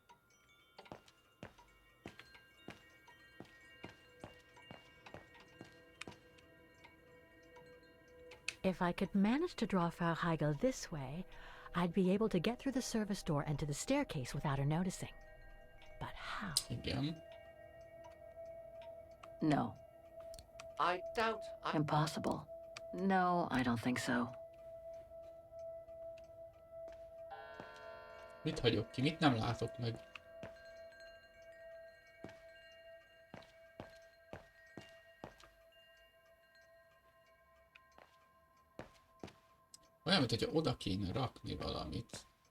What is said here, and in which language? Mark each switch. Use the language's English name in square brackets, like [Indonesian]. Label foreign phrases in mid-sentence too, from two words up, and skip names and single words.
[English] If I could manage to draw Frau Heigl this way, I'd be able to get through the service door and to the staircase without her noticing. But how? [Hungarian] Igen. [English] No. I doubt Impossible. No, I don't think so. [Hungarian] Mit hagyok ki? Mit nem látok meg? Olyan, mint hogyha oda kéne rakni valamit.